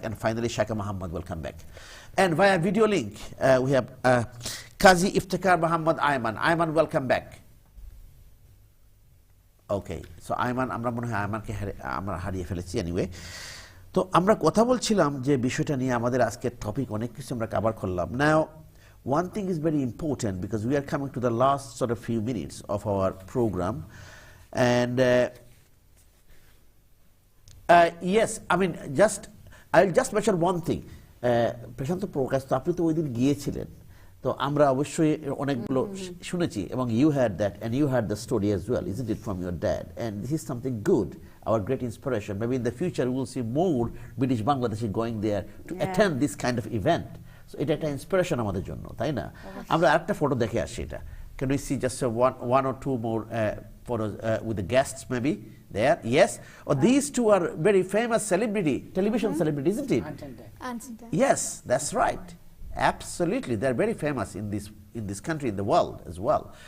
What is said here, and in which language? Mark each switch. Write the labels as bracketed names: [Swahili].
[English] And finally Shaka Mohammad, welcome back. And via video link we have Kazi Iftekhar Mohammad Ayman. Ayman, welcome back. [Bangla] Okay, so Ayman, আমরা মনে হয় আয়মানকে আমরা হারিয়ে ফেলেছি। এনিওয়ে, তো আমরা কথা বলছিলাম যে বিষয়টা নিয়ে আমাদের আজকের টপিক, অনেক কিছু আমরা কভার করলাম। [English] Now one thing is very important because we are coming to the last sort of few minutes of our program. And yes, I mean, I'll just mention one thing. [Bangla] প্রশান্ত প্রকাশ, তো আপনি তো ওই দিন গিয়েছিলেন, তো আমরা অবশ্যই অনেকগুলো শুনেছি, এবং [English] you heard that and you heard the story as well, isn't it, from your dad? And this is something good, our great inspiration. Maybe in the future we will see more British Bangladeshi going there to attend this kind of event. [Bangla] So এটা একটা inspiration আমাদের জন্য, তাই না? আমরা আরেকটা photo দেখে আসছি। [English] এটা can we see just one or two more photos with the guests maybe there? Yes. Oh, these two are very famous television celebrity, isn't it? Yes, that's right. Absolutely, they're very famous in this country, in the world as well.